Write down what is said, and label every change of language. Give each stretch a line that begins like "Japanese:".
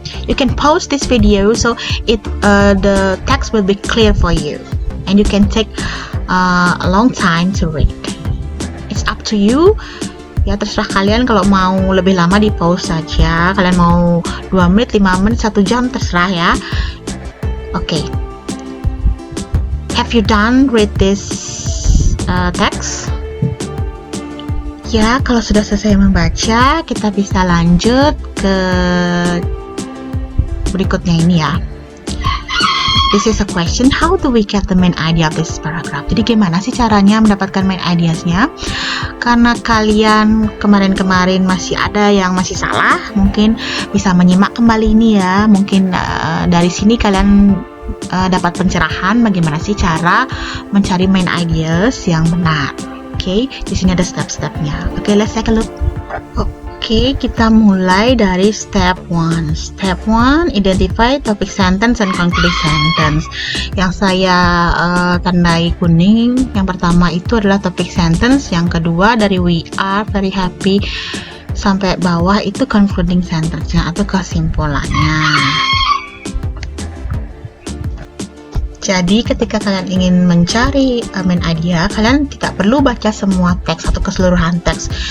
English: You can pause this video so the text will be clear for you, and you can take a long time to read. It's up to you.
Indonesian: Ya, terserah kalian, kalau mau lebih lama di pause saja, kalian mau 2 menit, 5 menit, 1 jam, terserah ya. Okay.
English: Have you done read this text?
Indonesian: Ya, kalau sudah selesai membaca, kita bisa lanjut ke berikutnya ini ya.
English: This is a question, how do we get the main idea of this paragraph?
Indonesian: Jadi gimana sih caranya mendapatkan main ideas-nya? Karena kalian kemarin-kemarin masih ada yang masih salah, mungkin bisa menyimak kembali ini ya. Mungkin dari sini kalian dapat pencerahan bagaimana sih cara mencari main ideas yang benar. Oke, di sini ada step-stepnya. Oke,
English: let's take a look.
Indonesian: Oke, kita mulai dari step 1.
English: Step 1, identify topic sentence and concluding sentence.
Indonesian: Yang saya tandai kuning, yang pertama itu adalah topic sentence, yang kedua dari
English: we are very happy
Indonesian: sampai bawah itu concluding sentence-nya atau kesimpulannya. Jadi ketika kalian ingin mencari main idea, kalian tidak perlu baca semua teks atau keseluruhan teks.